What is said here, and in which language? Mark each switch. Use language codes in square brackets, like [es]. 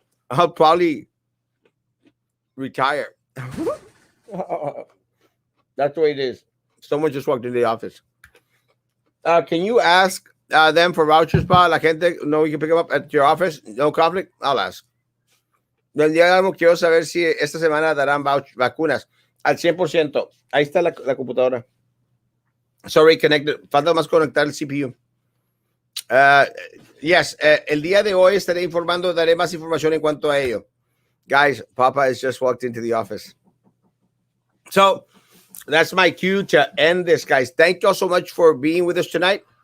[en] I'll probably retire. That's the way it is. Someone just walked into the office. Can you ask them for vouchers, pa? [es] La gente, no, [en] you can pick them up at your office. No conflict. I'll ask. [es] Del día quiero saber si esta semana darán vacunas al 100%. Ahí está la computadora. [en] Sorry, connected. [es] Falta más conectar el CPU. [en] Yes, [es] el día de hoy estaré informando, daré más información en cuanto a ello. [en] Guys, Papa has just walked into the office. So that's my cue to end this, guys. Thank you all so much for being with us today.